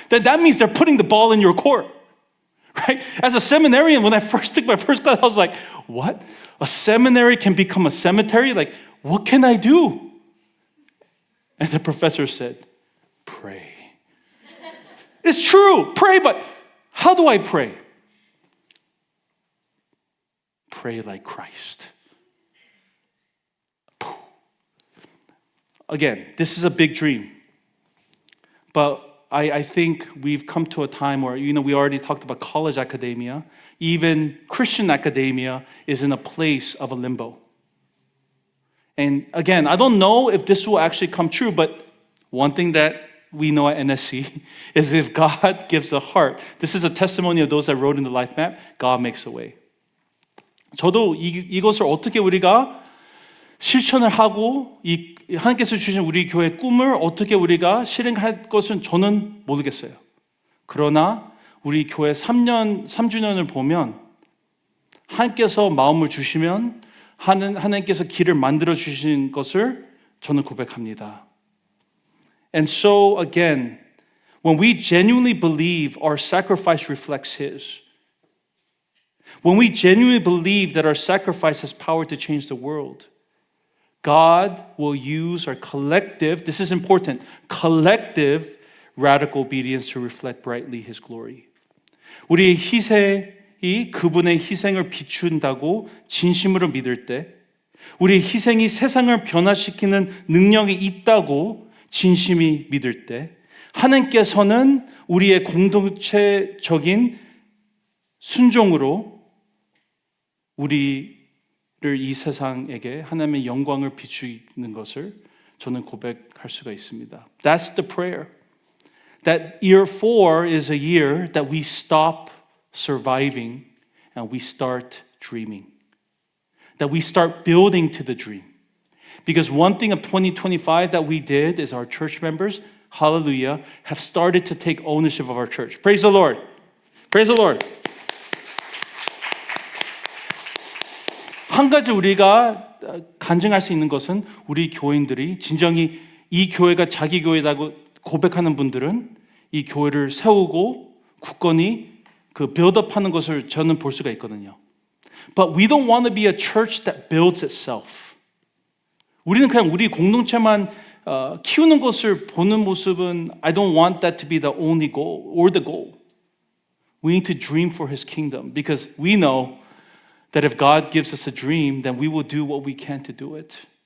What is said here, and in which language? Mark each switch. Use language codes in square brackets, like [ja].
[en] That means they're putting the ball in your court. Right? As a seminarian, when I first took my first class, I was like, what? A seminary can become a cemetery? Like, what can I do? And the professor said, pray. It's true, pray, but how do I pray? Pray like Christ. Again, this is a big dream. But I think we've come to a time where, we already talked about college academia. Even Christian academia is in a place of a limbo. And again, I don't know if this will actually come true, but one thing that we know at NSC is if God gives a heart, this is a testimony of those that wrote in the life map, God makes a way. [ko] 저도 이것을 어떻게 우리가 실천을 하고 하나님께서 주신 우리 교회 꿈을 어떻게 우리가 실행할 것은 저는 모르겠어요. 그러나 우리 교회 3주년을 보면 하나님께서 마음을 주시면 하나님께서 길을 만들어 주신 것을 저는 고백합니다. [en] And so again, when we genuinely believe our sacrifice reflects His, when we genuinely believe that our sacrifice has power to change the world, God will use our collective, this is important, collective radical obedience to reflect brightly His glory. [ko] 우리의 희생이 그분의 희생을 비춘다고 진심으로 믿을 때, 우리의 희생이 세상을 변화시키는 능력이 있다고 진심이 믿을 때, 하나님께서는 우리의 공동체적인 순종으로 우리를 이 세상에게 하나님의 영광을 비추는 것을 저는 고백할 수가 있습니다. [en] That's the prayer. That year 4 is a year that we stop surviving and we start dreaming. That we start building to the dream. Because one thing of 2025 that we did is our church members, hallelujah, have started to take ownership of our church. Praise the Lord. Praise the Lord. [ko] 한 가지 우리가 간증할 수 있는 것은 우리 교인들이 진정히 이 교회가 자기 교회라고 고백하는 분들은 이 교회를 세우고 굳건히 빌드업하는 것을 저는 볼 수가 있거든요. [en] But we don't want to be a church that builds itself. [ko] 우리는 그냥 우리 공동체만 키우는 것을 보는 모습은 [en] I don't want that to be the only goal or the goal. We need to dream for His kingdom because we know that if God gives us a dream, then we will do what we can to do it.